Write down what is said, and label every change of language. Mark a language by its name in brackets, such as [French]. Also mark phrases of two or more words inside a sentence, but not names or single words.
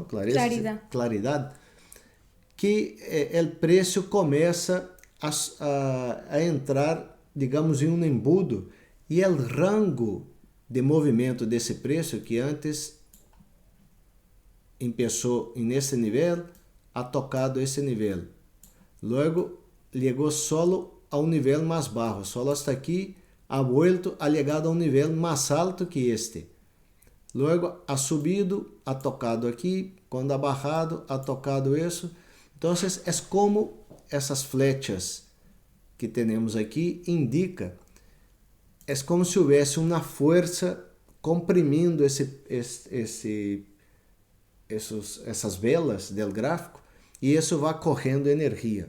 [Portuguese] Claridade, que o preço começa a entrar, digamos, em um embudo, e o rango de movimento desse preço, que antes começou nesse nível, [Spanish] ha tocado [Portuguese] esse nível. Luego chegou solo a um nível mais baixo, [Spanish] solo hasta aqui, ha vuelto a [Portuguese] chegar a um nível mais alto que este. [Spanish] Luego ha subido, ha tocado aqui, quando ha bajado, ha tocado isso. [Portuguese] Então, é como essas flechas que temos aqui indica, é como se houvesse uma força comprimindo essas velas do gráfico, e isso vai correndo energia.